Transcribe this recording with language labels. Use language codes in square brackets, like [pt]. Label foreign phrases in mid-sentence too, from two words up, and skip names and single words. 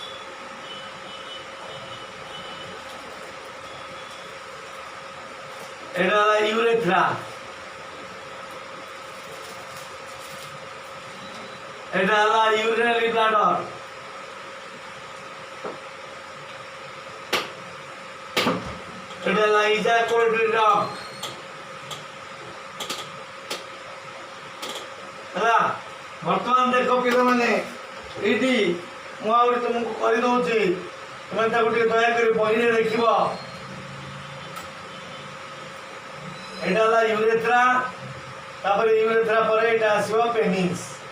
[bn] এটা হলো ইউরেথ্রা। এটা হলো [en] urinary bladder. [bn] এটা হলো [en] ejaculatory duct. [or] ହେଲା ବର୍ତ୍ତମାନ ଦେଖ ପିଲାମାନେ ଏଇଠି ମୁଁ ଆହୁରି ତୁମକୁ କରିଦେଉଛି, ତୁମେ ତାକୁ ଟିକେ ଦୟାକରି ବହିରେ ଦେଖିବ। এটা ହେଲା ୟୁରେଥ୍ରା, ତାପରେ ୟୁରେଥ୍ରା ପରେ এটা ଆସିବ ପେନିସ୍।